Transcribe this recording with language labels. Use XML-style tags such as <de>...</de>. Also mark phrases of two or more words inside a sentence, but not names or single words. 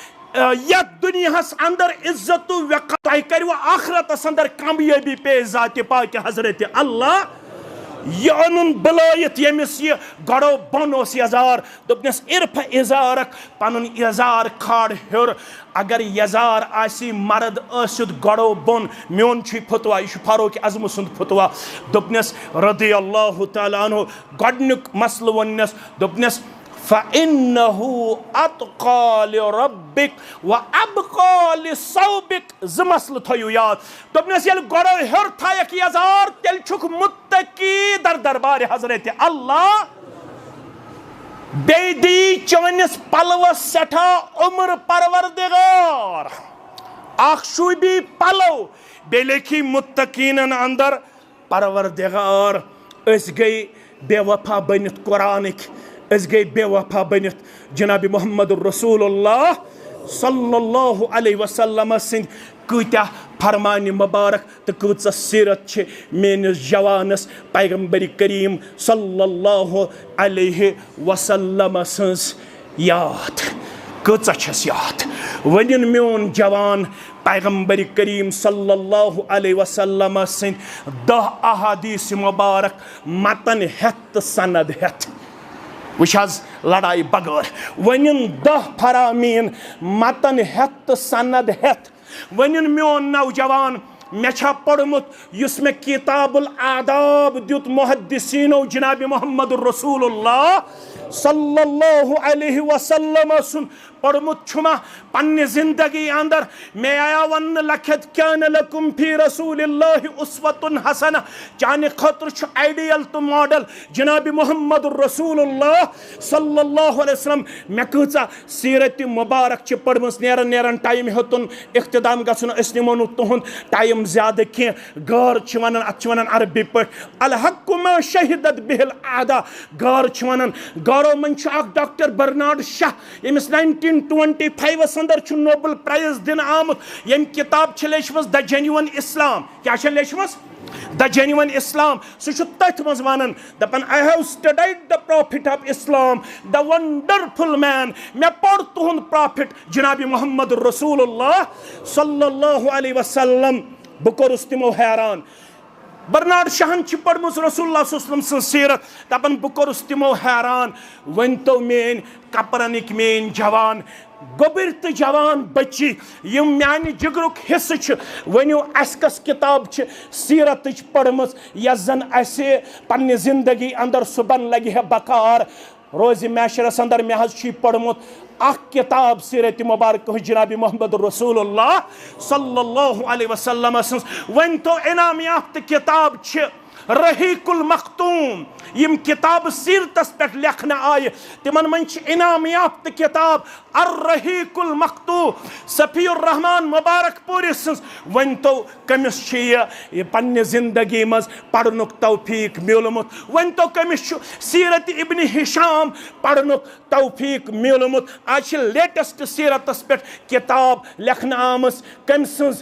<ks>یتھ دُنیاہس اندر عزت و وقار تۄہہِ کٔرِو آخرتس اندر کامیٲبی پیش ذاتِ پاکہِ حضرت اللہ یہ اونن بلٲیِتھ ییٚمِس یہِ گۄڈو بۄن اوس یزار دوٚپنس ارفع ازارک پنُن یزار کھال ہیوٚر اگر یزار آسی مرد ٲسِتھ گۄڈو بۄن میون چھُ فتوا یہ چھُ فاروق اعظم سُنٛد فتوا دوٚپنس</ks> <ar>رضی اللہ تعالیٰ عنہ</ar> <ks>گۄڈنیُک مسلہٕ ووٚننس دوٚپنس</ks> <ar>فَإِنَّهُ أَتْقَى لِرَبِّكَ وَأَبْقَى لِصَوْبِكَ</ar> <ks>زٕ مسلہٕ تھٲیِو یاد دوٚپنس ییٚلہِ گۄڈو ہیوٚر تھایکھ یزار تیٚلہِ چھُکھ مُتقی در دربارِ حضرت اللہ بیٚیہِ دی چٲنِس پلوس سٮ۪ٹھاہ عمر پروردگار اکھ شوٗبی پلو بیٚیہِ لیکھی مُتقیٖنن اندر پروردگار أسۍ گٔے بے وفا بٔنِتھ قرآنٕکۍ أسۍ گٔے بے وفا بٔنِتھ جناب محمد رسول اللہ</ks> <ar>صلی اللہ علیہ وسلم</ar> <ks>سٕنٛدۍ کۭتیاہ فرمانہِ مبارک تہٕ کۭژاہ سیرت چھِ میٲنِس جوانس پیغمبر کریم</ks> <ar>صلی اللہ علیہ وسلم</ar> <ks>سٕنٛز یاد کۭژاہ چھس یاد ؤنِن میون جوان پیغمبر کریم</ks> <ar>صلی اللہ علیہ وسلم</ar> <ks>سٕنٛدۍ 10 احادیث مبارک متن ہٮ۪تھ تہٕ سند ہٮ۪تھ وٕچھ حظ لڑائی بغٲر ؤنِن 10 فرامین متن ہٮ۪تھ تہٕ سند ہٮ۪تھ ؤنِن میون نوجوان مےٚ چھا پوٚرمُت یُس مےٚ کتاب الآداب دیُت محدثیٖنو جناب محمد رسول اللہ صلی</ks> <ar>اللہ علیہ وسلم</ar> <ks>سُنٛد پوٚرمُت چھُما پننہِ زندگی اندر مےٚ آیا وننہٕ لکھت</ks> <ar>کان لکم فی رسول اللہ اسوۃ</ar> <ks>حسنہ چانہِ خٲطرٕ چھُ آیڈیل تہٕ ماڈل جناب محمد رسول اللہ</ks> <ar>صلی اللہ علیہ وسلم</ar> <ks>مےٚ کۭژاہ سیرت مبارک چھِ پٔرمٕژ نیران ٹایم ہیوٚتُن اختتام گژھُن أسۍ نِمو نہٕ تُہُنٛد ٹایم زیادٕ کینٛہہ غار چھِ ونان اتھ چھِ ونان عربی پٲٹھۍ</ks> <ar>الحق ما شہدت بِہِل اعدا</ar> <ks>غار چھِ ونان غارو منٛز چھُ اکھ ڈاکٹر برنارڈ شاہ ییٚمِس 1925 اندر چھُ</ks> <en>Nobel Prize</en> <ks>دِنہٕ آمُت ییٚمہِ کِتاب چھِ لیچھمٕژ د جینوَن اسلام کیٛاہ چھےٚ لیچھمٕژ د جینوَن اسلام سُہ چھُ تٔتھۍ منٛز ونان دپان</ks> <en>I have studied the prophet of Islam the wonderful man</en> <ks>مےٚ پوٚر تُہُنٛد پروفِٹ جناب محمد رسول اللہ</ks> <ar>صلی اللہ علیہ وسلم</ar> <ks>بہٕ کوٚرُس تِمو حیران برنارڈ شاہن چھِ پٔرمٕژ رسول اللہ</ks> <ar>صلی اللہ علیہ وسلم</ar> <ks>سٕنٛز سیرت دپان بہٕ کوٚرُس تِمو حیران ؤنۍتو میٲنۍ کپرنٕکۍ میٲنۍ جوان گوٚبٕرۍ تہٕ جوان بچی یِم میانہِ جگرُک حصہٕ چھِ ؤنِو اَسہِ کۄس کِتاب چھِ سیرتٕچ پٔرمٕژ یۄس زن اَسہِ پننہِ زندگی اندر صُبحن لگہِ ہے بکار روزِ معاشرس اندر مےٚ حظ چھُ یہِ پوٚرمُت اکھ کِتاب سیرت مبارکہ جناب محمد رسول اللہ</ks> <ar>صلی اللہ علیہ</ar> <ks>وسلم سٕنٛز ؤنۍتو انعام یافتہٕ کِتاب چھِ رحیق المختوم یم کتاب سیرتس پٮ۪ٹھ لیکھنہٕ آیہِ تِمن منٛز چھِ انعام یافتہٕ کِتاب الرحیق المختوم صفی الرحمان مبارک پوٗری سٕنٛز ؤنۍتو کٔمِس چھِ یہِ پننہِ زندگی منٛز پرنُک توفیق میوٗلمُت ؤنۍتو کٔمِس چھُ سیرت ابن ہشام پرنُک توفیق میوٗلمُت آز چھِ لیٹسٹ سیرتس پٮ۪ٹھ کِتاب لیکھنہٕ آمٕژ کٔمۍ سٕنٛز</ks>